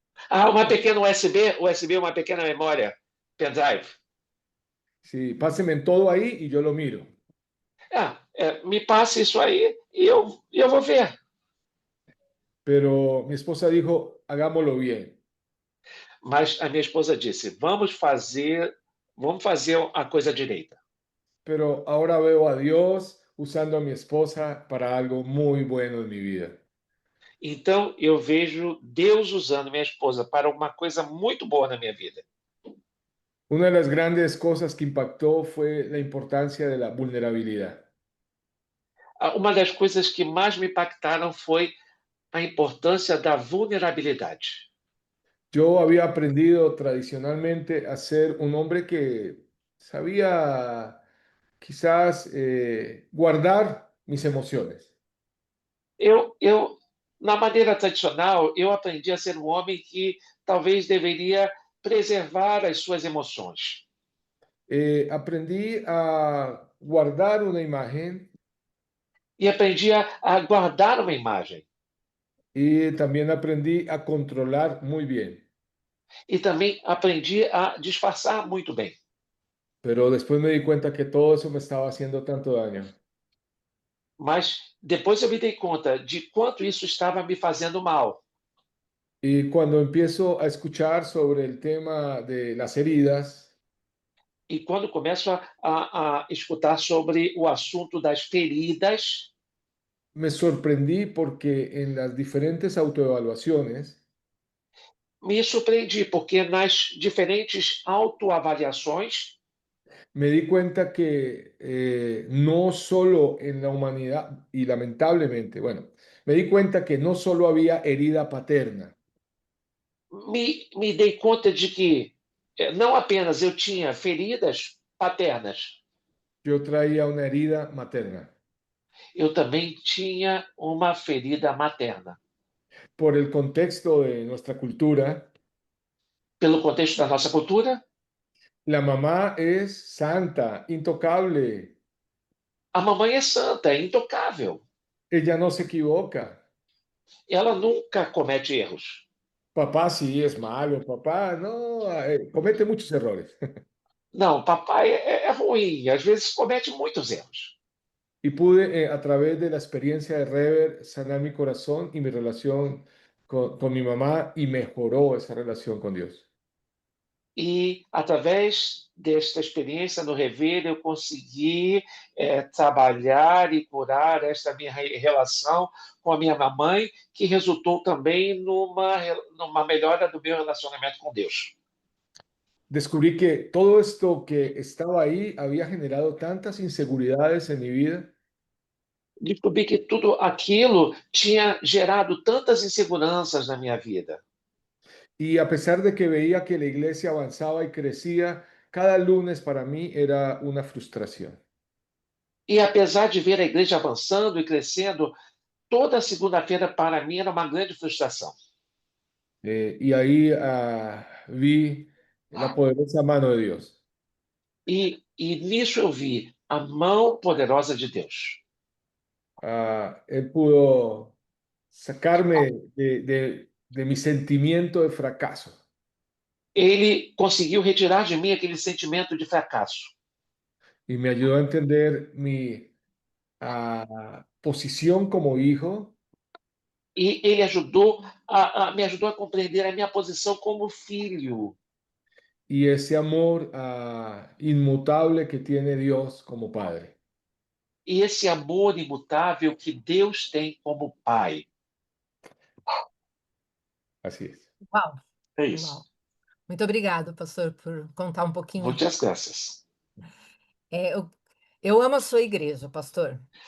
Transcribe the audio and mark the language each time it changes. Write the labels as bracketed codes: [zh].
[pt] Uma pequena USB, uma pequena memória, pendrive. [es] Sí, pásenme todo ahí y yo lo miro. [pt] Me passe isso aí e eu vou ver. [es] Pero mi esposa dijo, hagámoslo bien. [pt] Mas a minha esposa disse, vamos fazer a coisa direita. [es] Pero ahora veo a Dios usando a mi esposa para algo muy bueno en mi vida. [pt] Então, eu vejo Deus usando minha esposa para uma coisa muito boa na minha vida. [es] Una de las grandes cosas que impactó fue la importancia de la vulnerabilidad. [pt] Uma das coisas que mais me impactaram foi a importância da vulnerabilidade. [es] Yo había aprendido tradicionalmente a ser un hombre que sabía quizás guardar mis emociones. [pt] Na maneira tradicional, eu aprendi a ser um homem que talvez deveria preservar as suas emoções. [es] Aprendí a guardar una imagen [pt] E aprendi a guardar uma imagem. [es] y también aprendí a controlar muy bien. [pt] E também aprendi a disfarçar muito bem. [es] Pero después me di cuenta que todo eso me estaba haciendo tanto daño. [pt] Mas depois eu me dei conta de quanto isso estava me fazendo mal. [es] Y cuando empiezo a escuchar sobre el tema de las heridas, [pt] E quando começo a escutar sobre o assunto das feridas, [es] me sorprendí porque en las diferentes autoevaluaciones [pt] me surpreendi, porque nas diferentes autoavaliações, [es] me di cuenta que no solo en la humanidad, y lamentablemente, bueno, me di cuenta que no solo había herida paterna, [pt] me dei conta de que não apenas eu tinha feridas paternas, [es] yo traía una herida materna. [pt] eu também tinha uma ferida materna. [es] Por el contexto de nuestra cultura, [pt] Pelo contexto da nossa cultura, [es] la mamá es santa, intocable, [pt] a mamãe é santa, é intocável. [es] ella no se equivoca. [pt] Ela nunca comete erros. [es] Papá sí es malo, papá no, comete muchos errores. [pt] Não, papai é ruim, às vezes comete muitos erros. [es] Y pude, a través de la experiencia de Rever, sanar mi corazón y mi relación con mi mamá y mejoró esa relación con Dios. [pt] E, através desta experiência no Rever, eu consegui trabalhar e curar esta minha relação com a minha mamãe, que resultou também numa melhora do meu relacionamento com Deus. [es] Descubrí que todo esto que estaba ahí había generado tantas inseguridades en mi vida [pt] Descobri que tudo aquilo tinha gerado tantas inseguranças na minha vida. [es] y a pesar de que veía que la iglesia avanzaba y crecía, cada lunes para mí era una frustración. [pt] E apesar de ver a igreja avançando e crescendo, toda segunda-feira para mim era uma grande frustração. [es] Y ahí vi la poderosa mano de Dios. [pt] E nisso eu vi a mão poderosa de Deus. [es] Él pudo sacarme de mi sentimiento de fracaso [pt] Ele conseguiu retirar de mim aquele sentimento de fracasso. [es] y me ayudó a entender mi posición como hijo [pt] E ele me ajudou a compreender a minha posição como filho. [es] y ese amor inmutable que tiene Dios como Padre. [pt] E esse amor imutável que Deus tem como Pai. [es] Así es. Uau, [pt] É uau. isso. Muito obrigado, pastor, por contar um pouquinho. Muitas graças. Eu amo a sua igreja, pastor.